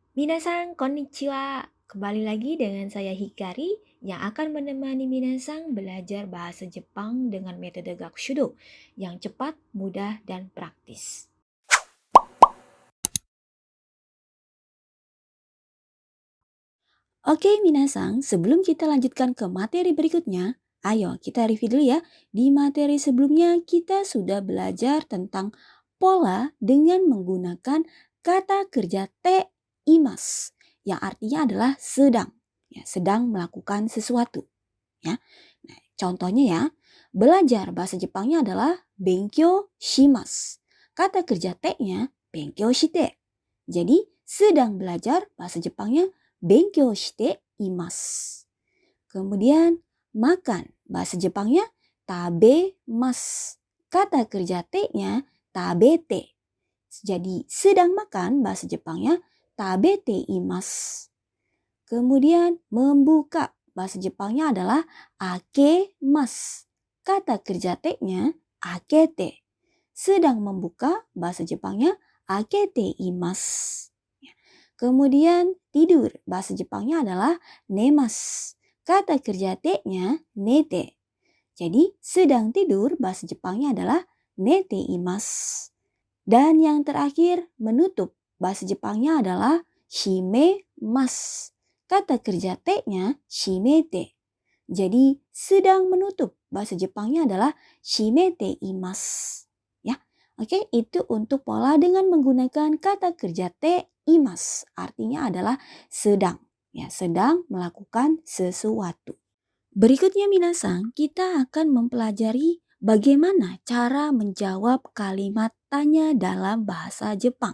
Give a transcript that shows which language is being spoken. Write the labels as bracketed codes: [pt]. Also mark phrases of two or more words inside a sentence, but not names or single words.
[ja] 皆さん、こんにちは. [id] Kembali lagi dengan saya Hikari yang akan menemani Minasan belajar bahasa Jepang dengan metode Gakushudo yang cepat, mudah, dan praktis. Oke, Minasang, sebelum kita lanjutkan ke materi berikutnya, ayo kita review dulu ya. Di materi sebelumnya kita sudah belajar tentang pola dengan menggunakan kata kerja [ja] ています, [id] yang artinya adalah sedang, ya, sedang melakukan sesuatu. Ya. Nah, contohnya ya, belajar bahasa Jepangnya adalah [ja] 勉強します. [id] Kata kerja te-nya [ja] 勉強して. [id] Jadi sedang belajar bahasa Jepangnya [ja] 勉強しています. [id] Kemudian makan bahasa Jepangnya tabemasu. Kata kerja te-nya tabete. Jadi sedang makan bahasa Jepangnya [ja] 食べています. [id] Kemudian membuka bahasa Jepangnya adalah akemasu. Kata kerja te-nya akete. Sedang membuka bahasa Jepangnya [ja] 開けています. [id] Kemudian tidur bahasa Jepangnya adalah nemasu. Kata kerja te-nya nete. Jadi sedang tidur bahasa Jepangnya adalah [ja] 寝ています. [id] Dan yang terakhir menutup bahasa Jepangnya adalah shimemasu. Kata kerja te-nya shimete. Jadi sedang menutup bahasa Jepangnya adalah [ja] 閉めています. [id] Ya. Oke, itu untuk pola dengan menggunakan kata kerja [ja] ています. [id] Artinya adalah sedang, ya, sedang melakukan sesuatu. Berikutnya Minasang, kita akan mempelajari bagaimana cara menjawab kalimat tanya dalam bahasa Jepang.